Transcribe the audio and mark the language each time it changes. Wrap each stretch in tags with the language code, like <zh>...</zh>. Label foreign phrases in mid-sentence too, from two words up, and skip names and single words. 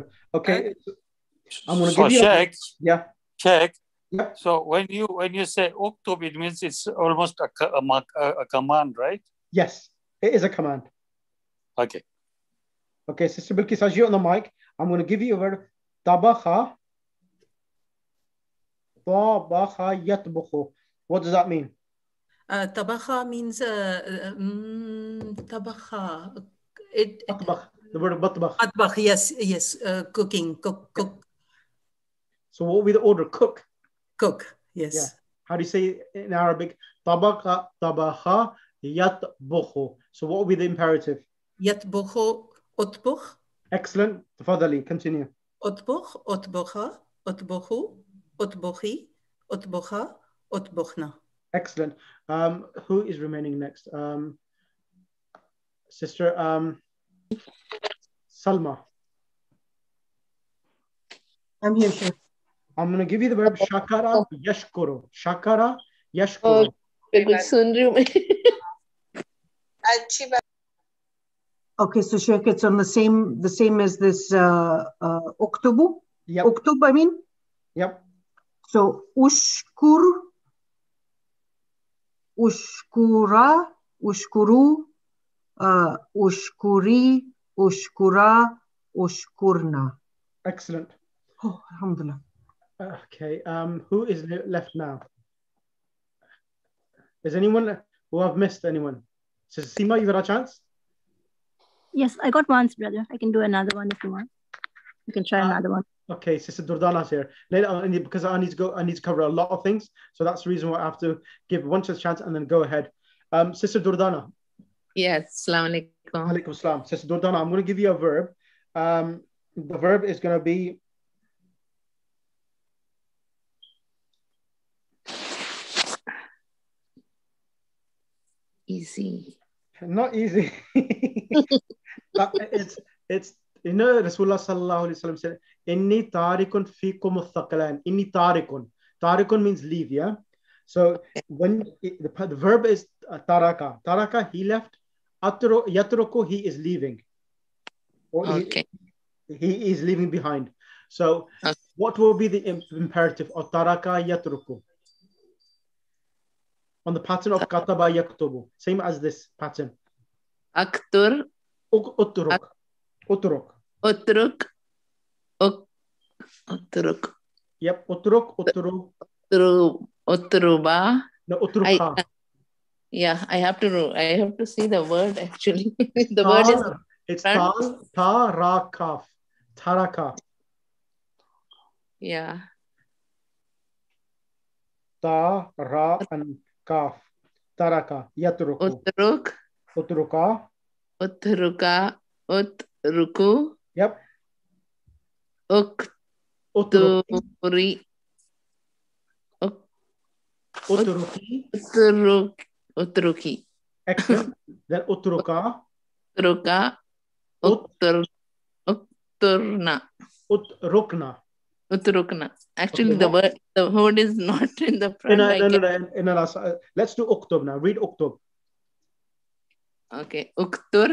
<en>Okay. I'm going to give you check. Yep. So when you say uktub, it means it's almost a command, right? Yes, it is a command. Okay. Okay, Sister Bilqis, as you're on the mic, I'm going to give you a word.</en> <ar>طبخ. طبخ يطبخ.</ar> <en>What does that mean? Tabakha means tabakha. The word batbakh. Batbakh, yes, cooking, cook. So what will be the order? Cook. Yes. Yeah. How do you say in Arabic?</en> <ar>طبخ يطبخ.</ar> <en>So what will be the imperative?</en> <ar>يطبخ اطبخ.</ar> <en>Excellent. Tafadali, continue.</en> <ar>اطبخ، اطبخا، اطبخوا، اطبخي، اطبخا، اطبخن.</ar> <en>Excellent. Who is remaining next? Sister Salma. I'm here, sir. I'm going to give you the verb</en> <ar>شكر يشكر. شكر يشكر.</ar> <en>Okay, so Sheikh, it's on the same as this uktubu. Yep. Uktub, I mean. Yep.</en> <ar>So اشكر، اشكرا، اشكروا، اشكري، اشكرا، اشكرن.</ar> <en>Excellent. Oh, alhamdulillah. Okay. Who is left now? Is anyone who I've missed? Anyone? So Seema, you got a chance? Yes, I got once, brother. I can do another one if you want. You can try another one. Okay, Sister Durdana's here. Later, because I need to cover a lot of things, so that's the reason why I have to give one chance and then go ahead. Sister Durdana. Yes,</en> <ar>السلام عليكم. عليكم السلام.</ar> <en>Sister Durdana, I'm going to give you a verb. The verb is going to be Easy. not easy. it's you know</en> <ar>رسول الله صلى الله عليه وسلم</ar> <en>said</en> <ar>إني تارك فيكم ثقلان. إني تارك.</ar> <en>Tarikun means leave, yeah. So when the verb is taraka. Taraka, he left. Yatruku, he is leaving. Or Okay. he is leaving behind. So what will be the imperative of taraka yatruku? On the pattern of kataba yaktubu. Same as this pattern.</en> <ar>Aktur. اترك. اترك. اترك. اترك. Yep. اترك. اترك. Utruba.</ar> <en>No, utruka. Yeah, I have to see the word actually. The word is it's tal, ta, ra, kaf. Taraka. Yeah. Ta, ra, and kaf.</en> <ar>ترك. يترك. Utruk. Utruka. اتركا. اتركوا.</ar> <en>Yep.</en> <ar>Ukturi. Utruki. Utruki.</ar> <en>Excellent. Then utruka.</en> <ar>اتركا. اترنا. Utrukna. Utrukna.</ar> <en>Actually, Okay, the word is not in the front. No. Let's do uktub now. Read uktub. Okay. Uktur.</en>